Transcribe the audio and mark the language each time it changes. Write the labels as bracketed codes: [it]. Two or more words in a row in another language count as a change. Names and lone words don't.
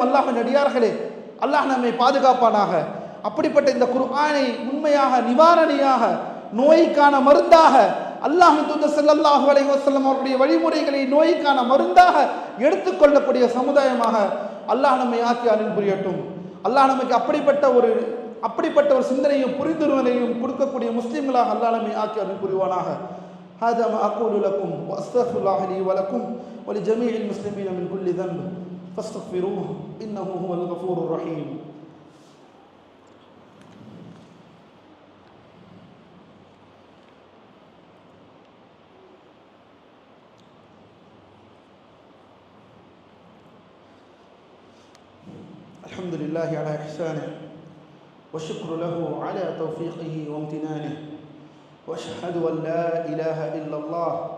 [ta] அல்லாஹ்வின் அடியார்களே, அல்லாஹ் நம்மை பாதுகாப்பானாக. அப்படிப்பட்ட இந்த குர்ஆனை உண்மையாக நிவாரணியாக, நோய்க்கான மருந்தாக, அல்லாஹ் தூதர் [ar] صلى الله عليه وسلم [ta] அவருடைய வழிமுறைகளை நோய்க்கான மருந்தாக எடுத்துக்கொள்ளக்கூடிய சமுதாயமாக அல்லாஹ் நம்மை ஆக்கி அருள் புரியட்டும். அல்லாஹ் நமக்கு அப்படிப்பட்ட ஒரு சிந்தனையும் புரிந்துணர்வையும் கொடுக்கக்கூடிய முஸ்லிம்களாக அல்லாஹ் நம்மை ஆக்கி அருள் புரிவானாக. [ar] هذا ما أقول لكم وأستغفر الله لي ولكم ولجميع المسلمين من كل ذنب فاستغفروه إنه هو الغفور الرحيم. الحمد لله على إحسانه والشكر له على توفيقه وامتنانه وأشهد أن لا إله إلا الله